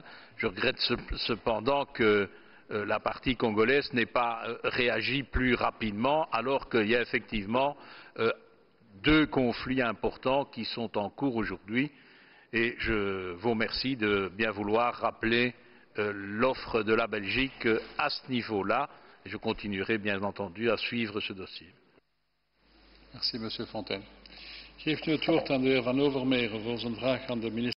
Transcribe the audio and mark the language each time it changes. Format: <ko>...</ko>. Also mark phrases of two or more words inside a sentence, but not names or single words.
<fr>Je regrette cependant que la partie congolaise n'ait pas réagi plus rapidement, alors qu'il y a effectivement deux conflits importants qui sont en cours aujourd'hui. Et je vous remercie de bien vouloir rappeler l'offre de la Belgique à ce niveau-là. Je continuerai bien entendu à suivre ce dossier. Merci, Monsieur Fontaine.</fr> <nl>Ik geef nu het woord aan de heer Van Overmeren voor zijn vraag aan de minister.</nl>